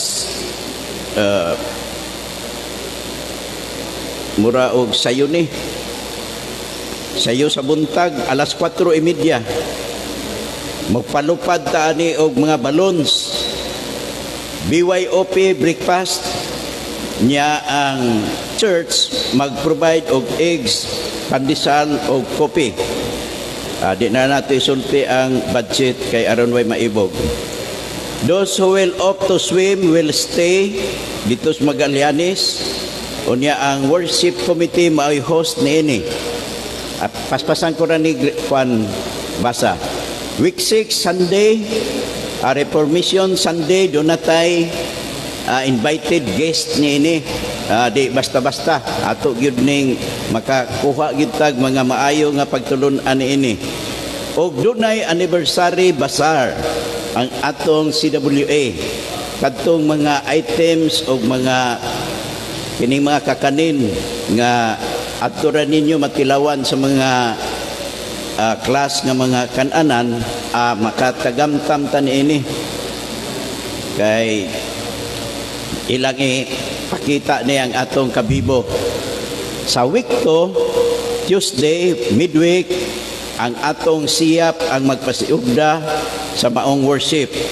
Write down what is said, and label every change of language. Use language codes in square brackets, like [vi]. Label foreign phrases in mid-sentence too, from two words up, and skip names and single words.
[ceb] mura og sayo ni sayo sa buntag alas 4:30 magpalupad ta ani og mga balloons, [en] BYOP breakfast [ceb] niya. Ang church mag-provide og eggs, pandesal og kopi. Di na natin isulti ang budget kay aron way maibog. [en] Those who will opt to swim will stay [tl] dito sa Magallanes. [ceb] Unya ang worship committee mao'y host niini. Paspasan ko na ni Juan basa. [en] Week 6 Sunday, Reformation Sunday, [tl] doon na tayo [en] invited guest [tl] niini. [ceb] Di basta-basta ato gyud ning makakuha gyud tag mga maayo nga pagtulon-an niini. Og dunay [en] anniversary bazaar [ceb] ang atong CWA. Kadtong mga items og mga kining mga kakanin nga adto ra ninyo matilawan sa mga class nga mga kananan makatagamtam ta niini kay ilang pakita ni ang atong kabibo sa week to [en] Tuesday midweek [ceb] ang atong siyap ang magpasiugda sa maong worship.